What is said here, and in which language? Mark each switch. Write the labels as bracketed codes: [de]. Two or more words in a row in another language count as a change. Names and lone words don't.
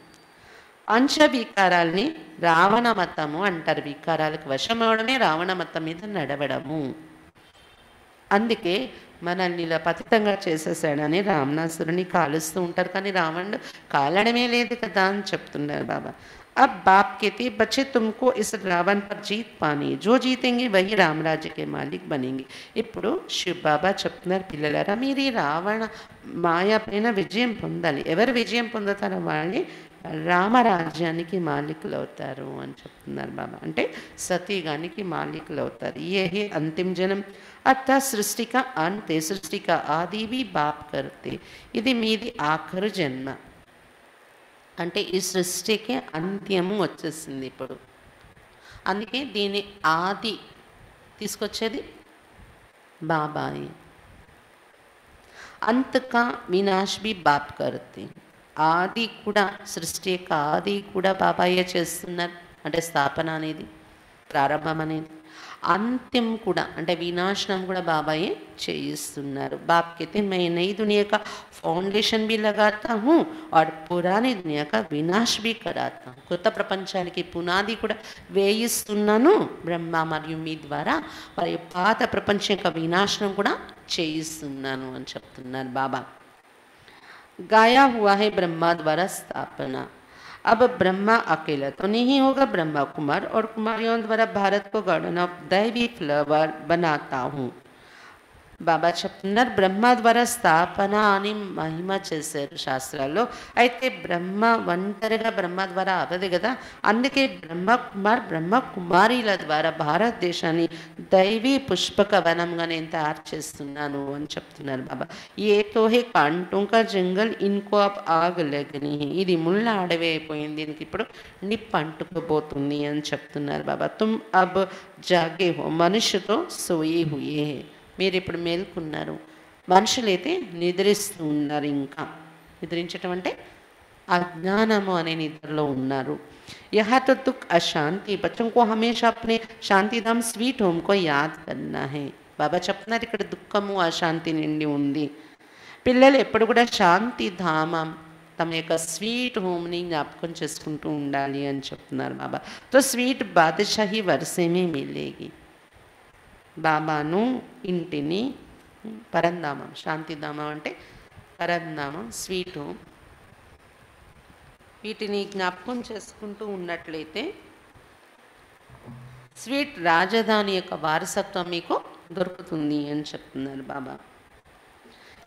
[te] పంచవికారాల్ని రావణ మతము అంటారు, వికారాలకు వశం అవడమే రావణ మతం మీద నడవడము। అందుకే మనల్ని ఇలా పతితంగా చేసేసాడని రావణాసురుని కాలుస్తూ ఉంటారు, కానీ రావణుడు కాలడమే లేదు కదా అని చెప్తున్నారు బాబా। [hi] अब बाप कहते बच्चे तुमको इस रावण पर जीत पानी, जो जीतेंगे वही राम राज्य के मालिक बनेंगे। [te] ఇప్పుడు శివ్ బాబా చెప్తున్నారు, పిల్లలారా మీరు ఈ రావణ మాయ పైన విజయం పొందాలి, ఎవరు విజయం పొందుతారో వాళ్ళని రామరాజ్యానికి మాలికులు అవుతారు అని చెప్తున్నారు బాబా। అంటే సతీగానికి మాలికులు అవుతారు। [hi] ये है अंतिम जन्म, अतः सृष्टि का अंत है, सृष्टि का आदि भी बाप करते। [te] ఇది మీది ఆఖరు జన్మ, అంటే ఈ సృష్టికి అంత్యము వచ్చేసింది ఇప్పుడు, అందుకే దీని ఆది తీసుకొచ్చేది బాబాయే। [hi] अंत का विनाश भी बाप करते, [te] ఆది కూడా సృష్టి యొక్క ఆది కూడా బాబాయే చేస్తున్నారు, అంటే స్థాపన అనేది ప్రారంభం అనేది, अंतिम కూడా అంటే వినాశనం కూడా బాబాయే చేయిస్తున్నారు। [hi] बाप कहते मैं नई दुनिया का फाउंडेशन भी लगाता हूँ और पुरानी दुनिया का विनाश भी कराता हूँ। [te] కొత్త ప్రపంచానికి పునాది కూడా వేయిస్తున్నాను బ్రహ్మ మరియు మీ ద్వారా, మరి పాత ప్రపంచం యొక్క వినాశనం కూడా చేయిస్తున్నాను అని చెప్తున్నారు బాబా। [hi] गाया हुआ है ब्रह्मा द्वारा स्थापना, अब ब्रह्मा अकेला तो नहीं होगा, ब्रह्मा कुमार और कुमारियों द्वारा भारत को [en] garden of [hi] दैवी फ्लावर बनाता हूँ। [te] బాబా చెప్తున్నారు, బ్రహ్మ ద్వారా స్థాపన అని మహిమ చేశారు శాస్త్రాల్లో, అయితే బ్రహ్మ ఒంటరిగా బ్రహ్మ ద్వారా అవదు కదా, అందుకే బ్రహ్మ కుమార్ బ్రహ్మ కుమారీల ద్వారా భారతదేశాన్ని దైవీ పుష్పక వనంగా నేను తయారు చేస్తున్నాను అని చెప్తున్నారు బాబా। [hi] ये तो है काँटों का जंगल इनको अब आग लगनी है, [te] ఇది ముళ్ళ అడవి అయిపోయింది, దీనికి ఇప్పుడు నిప్పు అంటుకుపోతుంది అని చెప్తున్నారు బాబా। [hi] तुम अब जागे हो, मनुष्य तो सोये हुए है, [te] మీరు ఇప్పుడు మేల్కున్నారు, మనుషులైతే నిద్రిస్తూ ఉన్నారు, ఇంకా నిద్రించటం అంటే అజ్ఞానము అనే నిద్రలో ఉన్నారు। [hi] यहाँ तो दुख अशांति, बच्चों को हमेशा अपने शांतिधाम [en] sweet home [hi] को याद करना है। [te] బాబా చెప్తున్నారు, ఇక్కడ దుఃఖము అశాంతి నిండి ఉంది, పిల్లలు ఎప్పుడు కూడా శాంతి ధామం తమ యొక్క [en] sweet home [te] జ్ఞాపకం చేసుకుంటూ ఉండాలి అని చెప్తున్నారు బాబా। [hi] तो स्वीट बादशाही वर्से में मिलेगी, [te] బాబాను ఇంటిని పరంధామం, శాంతిధామం అంటే పరంధామం, [en] sweet home, [te] వీటిని జ్ఞాపకం చేసుకుంటూ ఉన్నట్లయితే స్వీట్ రాజధాని యొక్క వారసత్వం మీకు దొరుకుతుంది అని చెప్తున్నారు బాబా।